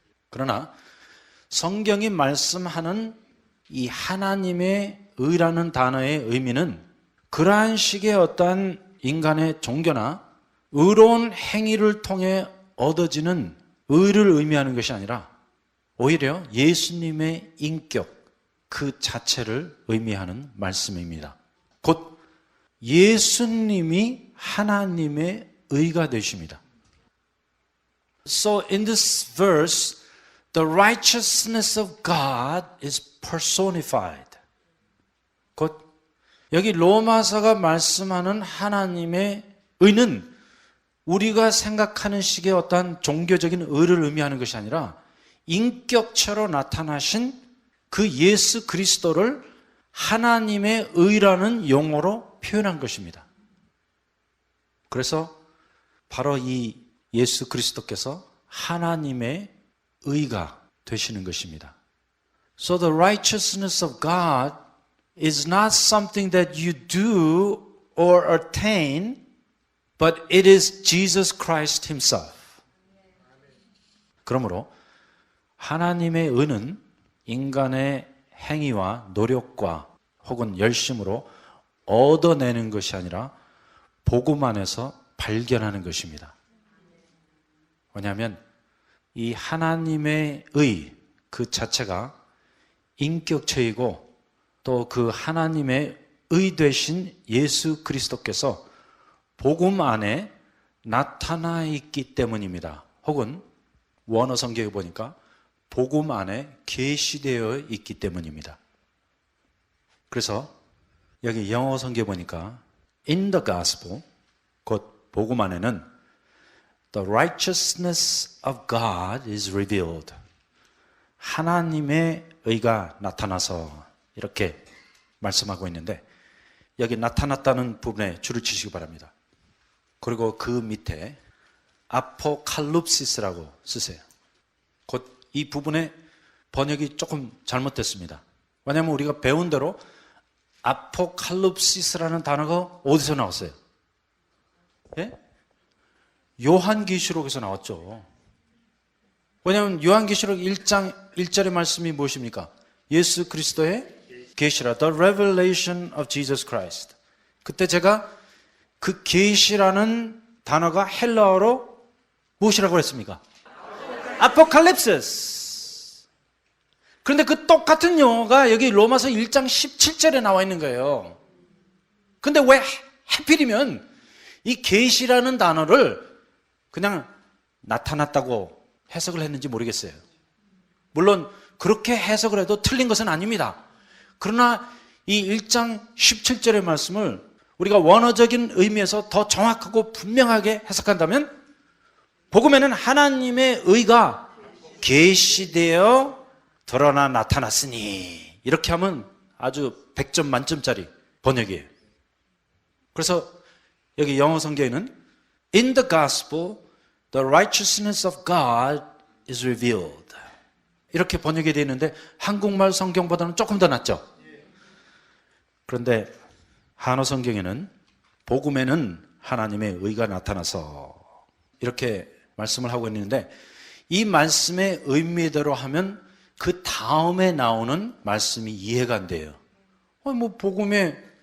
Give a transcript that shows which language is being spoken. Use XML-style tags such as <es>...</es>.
<ko>그러나 성경이 말씀하는 이 하나님의 의라는 단어의 의미는 그러한 식의 어떠한 인간의 종교나 의로운 행위를 통해 얻어지는 의를 의미하는 것이 아니라 오히려 예수님의 인격 그 자체를 의미하는 말씀입니다. 곧 예수님이 하나님의 의가 되십니다.</ko> <en>So in this verse, the righteousness of God is personified.</en> <ko>곧 여기 로마서가 말씀하는 하나님의 의는 우리가 생각하는 식의 어떠한 종교적인 의를 의미하는 것이 아니라 인격체로 나타나신 그 예수 그리스도를 하나님의 의라는 용어로 표현한 것입니다. 그래서 바로 이 예수 그리스도께서 하나님의 의가 되시는 것입니다.</ko> <en>So the righteousness of God is not something that you do or attain, but it is Jesus Christ Himself.</en> <ko>그러므로 하나님의 의는 인간의 행위와 노력과 혹은 열심으로 얻어내는 것이 아니라 복음 안에서 발견하는 것입니다. 왜냐하면 이 하나님의 의 그 자체가 인격체이고 또 그 하나님의 의 되신 예수 그리스도께서 복음 안에 나타나 있기 때문입니다. 혹은 원어 성경에 보니까 복음 안에 계시되어 있기 때문입니다. 그래서 여기 영어 성경에 보니까</ko> <en>in the gospel,</en> <ko>곧 복음 안에는</ko> <en>the righteousness of God is revealed.</en> <ko>하나님의 의가 나타나서 이렇게 말씀하고 있는데 여기 나타났다는 부분에 줄을 치시기 바랍니다. 그리고 그 밑에 아포칼립시스라고 쓰세요. 곧 이 부분의 번역이 조금 잘못됐습니다. 왜냐하면 우리가 배운 대로 아포칼립시스라는 단어가 어디서 나왔어요? 예? 요한계시록에서 나왔죠. 왜냐하면 요한계시록 1장 1절의 말씀이 무엇입니까? 예수 그리스도의 계시라,</ko> <en>the revelation of Jesus Christ.</en> <ko>그때 제가 그 계시라는 단어가 헬라어로 무엇이라고 했습니까? 아포칼립시스. 그런데 그 똑같은 용어가 여기 로마서 1장 17절에 나와 있는 거예요. 근데 왜 하필이면 이 계시라는 단어를 그냥 나타났다고 해석을 했는지 모르겠어요. 물론 그렇게 해석을 해도 틀린 것은 아닙니다. 그러나 이 1장 17절의 말씀을 우리가 원어적인 의미에서 더 정확하고 분명하게 해석한다면 복음에는 하나님의 의가 계시되어 드러나 나타났으니 이렇게 하면 아주 100점 만점짜리 번역이에요. 그래서 여기 영어 성경에는</ko> <en>In the gospel, the righteousness of God is revealed.</en> <ko>이렇게 번역이 되어 있는데 한국말 성경보다는 조금 더 낫죠? 그런데 한어 성경에는 복음에는 하나님의 의가 나타나서 이렇게 말씀을 하고 있는데 이 말씀의 의미대로 하면 그 다음에 나오는 말씀이 이해가 안 돼요. 뭐 복음에</ko>